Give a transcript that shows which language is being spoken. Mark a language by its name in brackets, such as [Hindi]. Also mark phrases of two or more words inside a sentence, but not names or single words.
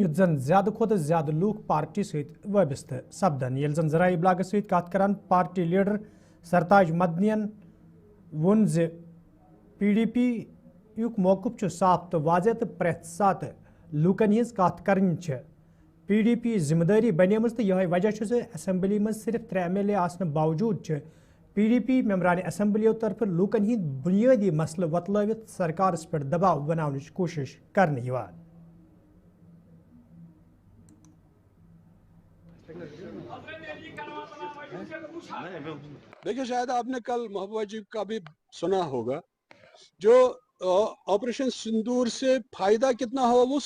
[Kashmiri] یُتھ زن زیادٕ کھۄتہٕ زیادٕ لوٗکھ پارٹی سۭتۍ وابستہٕ سپدن ییٚلہِ زن ذرایع ابلاغس سۭتۍ کتھ کران پارٹی لیڈر سرتاج مدنین ووٚن زِ PDP یُک موقف چھُ صاف تہٕ واضح تہٕ پرٛٮ۪تھ ساتہٕ لوٗکن ہٕنٛز کتھ کرٕنۍ چھےٚ PDP ذمہٕ دٲری بنیمٕژ تہٕ یِہوٚے وجہ چھُ زِ اسمبلی منٛز صرف 3 MLA آسنہٕ باوجوٗد چھِ PDP ممبرانہِ اسمبلیو طرفہٕ لوٗکن ہٕنٛدۍ بُنیٲدی مسلہٕ وۄتلٲوِتھ سرکارس پٮ۪ٹھ دباو بناونٕچ کوٗشش کرنہٕ یِوان [Urdu] دیکھیے شاید آپ نے کل محبوبہ جی کا بھی سنا ہوگا جو آپریشن سندور سے فائدہ کتنا ہوا وہ